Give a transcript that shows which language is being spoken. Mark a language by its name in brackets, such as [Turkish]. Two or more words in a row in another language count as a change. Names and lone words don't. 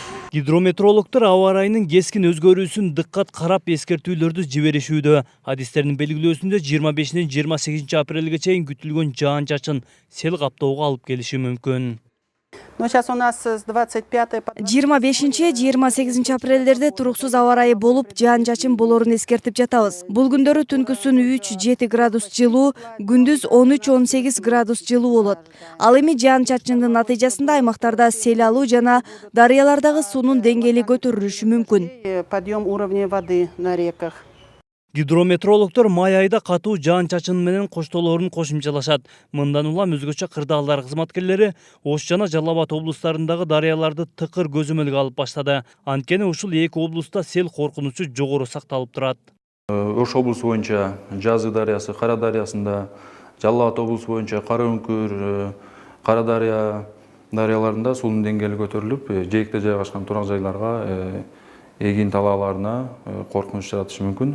[Kyrgyz] Гидрометрологдор аба ырайынын кескин өзгөрүүсүн дыккат карап эскертүүлөрдү жиберишүүдө. Адистердин белгилөөсүндө 25-ден 28 апрелге чейин күтүлгөн жаан-чачын сел каптоого алып келиши мүмкүн. [Russian] Ну, сейчас у нас с 25 по [Kyrgyz] 25-28 апрелдерде туруксуз аба ырайы болуп, жаан-чачын болорун эскертип жатабыз. Бул күндөрү түнкүсүн 3-7 градус жылуу, күндүз 13-18 градус жылуу болот. Ал эми жаан-чачындын натыйжасында аймактарда сел алуу жана дарыялардагы суунун деңгээли көтөрүлүшү мүмкүн. [Russian] подъем уровня воды на реках. [Kyrgyz] Гидрометрологдор май айда катуу жаан-чачын менен коштоолорун кошумчалашат. Мындан улам өзгөчө кырдаалдар кызматкерлери Ош жана Жалал Абад облустарындагы дарыяларды тыкыр көзөмөлгө алып баштады. Анткени ушул эки облуста сел коркунучу жогору сакталып турат. Ош облусу боюнча Жазы дарыясы, Кара дарыясында, Жалал Абад облусу боюнча Кара Өңкүр, Кара дарыяларында суунун деңгээли көтөрүлүп, жээкте жайгашкан турак жайларга, эгин талааларына коркунуч жаратышы мүмкүн.